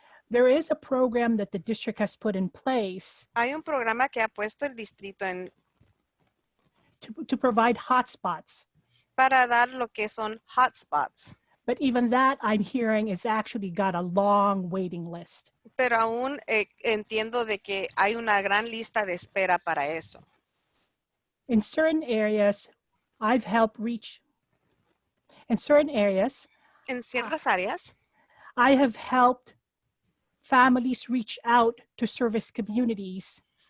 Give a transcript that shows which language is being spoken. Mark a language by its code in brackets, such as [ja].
[en] There is a program that the district has put in place. [es] Hay un programa que ha puesto el distrito en [en] to provide hotspots. [es] Para dar lo que son hotspots. [en] But even that, I'm hearing, is actually got a long waiting list. [es] Pero aún entiendo de que hay una gran lista de espera para eso. [en] In certain areas, I've helped reach. In certain areas, [es] en ciertas áreas, [en] I have helped families reach out to service communities.